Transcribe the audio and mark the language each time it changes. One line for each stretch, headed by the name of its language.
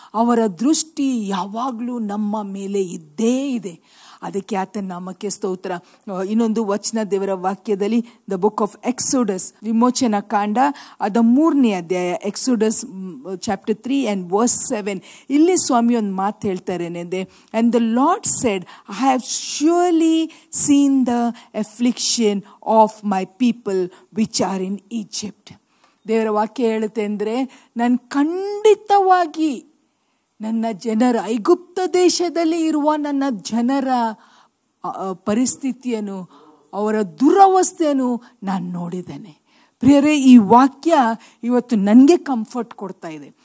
Kannada: ಅವರ ದೃಷ್ಟಿ ಯಾವಾಗಲೂ ನಮ್ಮ ಮೇಲೆ ಇದ್ದೇ ಇದೆ. ಅದಕ್ಕೆ ಆತನ ನಾಮಕ್ಕೆ ಸ್ತೋತ್ರ. ಇನ್ನೊಂದು ವಚನ ದೇವರ ವಾಕ್ಯದಲ್ಲಿ,
English: the book of Exodus,
Kannada: ವಿಮೋಚನಾ ಕಾಂಡ, ಅದ 3ನೇ ಅಧ್ಯಾಯ,
English: Exodus chapter 3 and verse 7.
Kannada: ಇಲ್ಲಿ ಸ್ವಾಮಿ ಒಂದು ಮಾತು ಹೇಳ್ತಾರೇನೆಂದೆ,
English: and the Lord said, I have surely seen the affliction of my people which are in Egypt.
Kannada: ದೇವರ ವಾಕ್ಯ ಹೇಳುತ್ತೆ ಅಂದರೆ, ನಾನು ಖಂಡಿತವಾಗಿ ನನ್ನ ಜನರ, ಐಗುಪ್ತ ದೇಶದಲ್ಲಿ ಇರುವ ನನ್ನ ಜನರ ಪರಿಸ್ಥಿತಿಯನ್ನು, ಅವರ ದುರವಸ್ಥೆಯನ್ನು ನಾನು ನೋಡಿದ್ದೇನೆ. ಪ್ರಿಯರೇ, ಈ ವಾಕ್ಯ ಇವತ್ತು ನನಗೆ ಕಂಫರ್ಟ್ ಕೊಡ್ತಾ ಇದೆ.